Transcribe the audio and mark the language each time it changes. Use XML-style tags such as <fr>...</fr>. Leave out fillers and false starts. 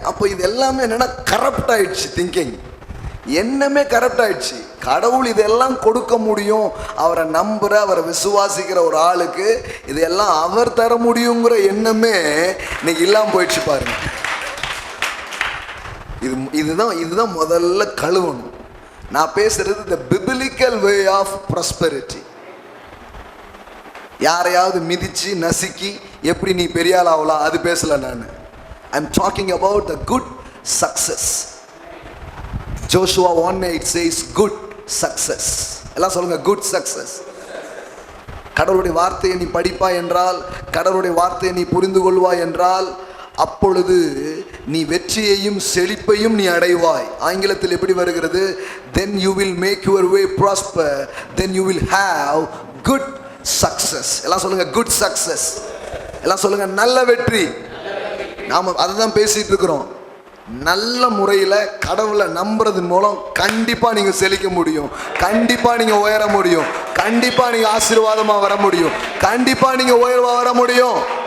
<ta>அப்போ இது எல்லாமே என்னன்னா கரப்ட் ஆயிடுச்சு திங்கிங், எண்ணமே கரெக்ட் ஆயிடுச்சு. கடவுள் இதெல்லாம் கொடுக்க முடியும், அவரை நம்புற, அவரை விசுவாசிக்கிற ஒரு ஆளுக்கு இதெல்லாம் அவர் தர முடியுங்கிற எண்ணமே இன்னைக்கு இல்லாம போயிடுச்சு பாருங்க. இதுதான் முதல்ல கழுவணும். நான் பேசுறது</ta> <en>the biblical way of prosperity.</en> <ta>யாரையாவது மிதிச்சு நசுக்கி எப்படி நீ பெரிய ஆள் ஆகலாம் அது பேசல நான்.</ta> <en>I'm talking about the good success. Joshua 1:8 says good success.</en> <ta>எல்லாம் சொல்லுங்க,</ta> <en>good success.</en> <ta>கடவுளுடைய வார்த்தையை நீ படிப்பாய் என்றால், கடவுளுடைய வார்த்தையை நீ புரிந்து கொள்வாய் என்றால், அப்பொழுது நீ வெற்றியையும் செழிப்பையும் நீ அடைவாய். ஆங்கிலத்தில் எப்படி வருகிறது?</ta> <en>then you will make your way prosper, then you will have good success.</en> <ta>எல்லாம் சொல்லுங்க,</ta> <en>good success.</en> <ta>எல்லாம் சொல்லுங்க, நல்ல வெற்றி. நாம அதை தான் பேசிட்டு இருக்கிறோம். நல்ல முறையில் கடவுளை நம்புறதன் மூலம் கண்டிப்பா நீங்க செழிக்க முடியும், கண்டிப்பா நீங்க உயர முடியும், கண்டிப்பா நீங்க ஆசீர்வாதமா வர முடியும், கண்டிப்பா நீங்க உயர்வா வர முடியும்.</ta>